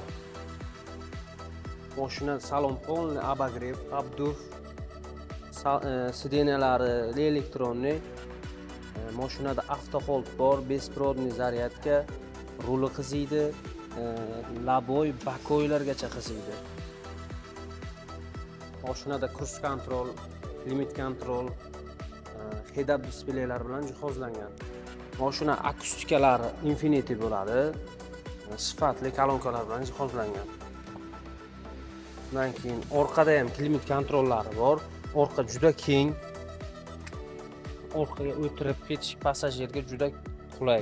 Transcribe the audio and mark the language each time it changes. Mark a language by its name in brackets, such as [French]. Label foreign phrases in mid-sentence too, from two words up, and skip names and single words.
[Uzbek] Mashina salon [Russian] полный обогрев, обдув, [Uzbek] sidenalari elektronli. Mashinada avtohold bor, [Russian] беспроводная зарядка, [Uzbek] ruli qiziydi, laboy, bakoylargacha qiziydi. Mashinada [English] cruise control, limit control, head-up displeylar [Uzbek] bilan jihozlangan. Mashina akustikalari Infinity bo'ladi. Sifatli kolonkalar bilan jihozlangan. Bundan keyin orqada ham klimat kontrollari bor. Orqa juda keng. Orqaga o'tirib ketish passajirga juda qulay.